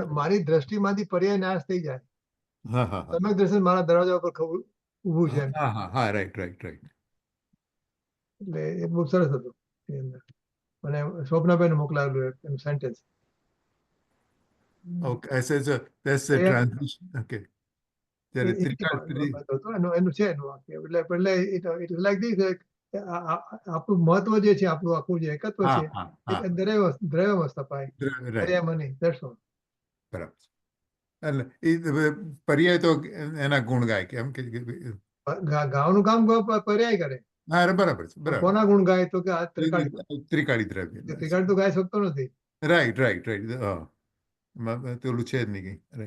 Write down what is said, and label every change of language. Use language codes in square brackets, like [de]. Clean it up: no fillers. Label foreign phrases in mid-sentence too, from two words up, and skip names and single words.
[gu] પણ મારી દ્રષ્ટિમાંથી પર્યાય નાશ થઈ જાય. હા હા હા સમય દર્શન મારા દરવાજા ઉપર ઊભું છે એમ. હા હા હા, [en] right right right. [gu] એટલે એ બહુ સરસ હતું એની અંદર. મને સ્વપ્નાબેન મોકલાવેલું એનું સેન્ટેન્સ. [en] ઓકે, એસે that's the transition. Okay. [gu] ત્યારે ત્રિકાળ એનું છે એનું વાક્ય. એટલે [en] it is like this, [gu] આપણું મહત્વ જે છે, આપણું આખું જે એકત્વ હા છે, હા એ હા દ્રવ્યમાં સ્થપાય, રાઈટ, પર્યાયમાં નહીં. [en] That's all. [gu] બરાબર છે. એટલે એ પર્યાય તો એના ગુણ ગાય કે એમ કે ગાવાનું કામ પર્યાય કરે. હા બરાબર છે, બરાબર. કોના ગુણ ગાય? તો કે આ ત્રિકાળી. ત્રિકાળી દ્રવ્ય, ત્રિકાળી તો ગાઈ શકતો નથી. [en] right right right. [gu] હા પેલું છે જ નહીં કઈ, રાઈટ.